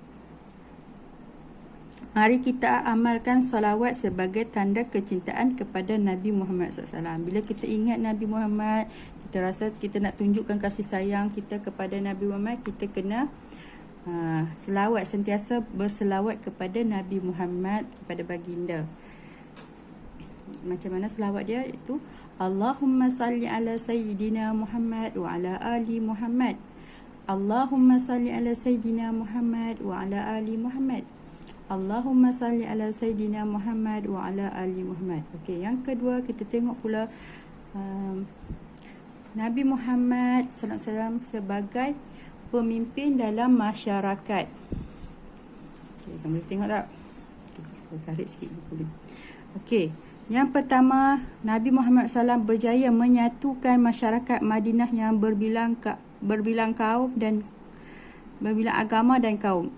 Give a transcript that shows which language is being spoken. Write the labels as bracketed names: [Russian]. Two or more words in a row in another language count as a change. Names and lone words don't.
[Malay] Mari kita amalkan salawat sebagai tanda kecintaan kepada Nabi Muhammad SAW. Bila kita ingat Nabi Muhammad, kita rasa kita nak tunjukkan kasih sayang kita kepada Nabi Muhammad, kita kena selawat, sentiasa berselawat kepada Nabi Muhammad, kepada baginda. Macam mana selawat dia? [Arabic] Itu اللهم صل على سيدنا محمد وعلى آل محمد. اللهم صل على سيدنا محمد وعلى آل محمد. اللهم صل على سيدنا محمد وعلى آل محمد. [Malay] Okey, yang kedua kita tengok pula Nabi Muhammad [Arabic] صلى الله عليه وسلم [Malay] sebagai pemimpin dalam masyarakat. Okey, kamu boleh tengok tak? Kita tarik sikit boleh. Okey, yang pertama, Nabi Muhammad SAW berjaya menyatukan masyarakat Madinah yang berbilang kaum dan berbilang agama dan kaum.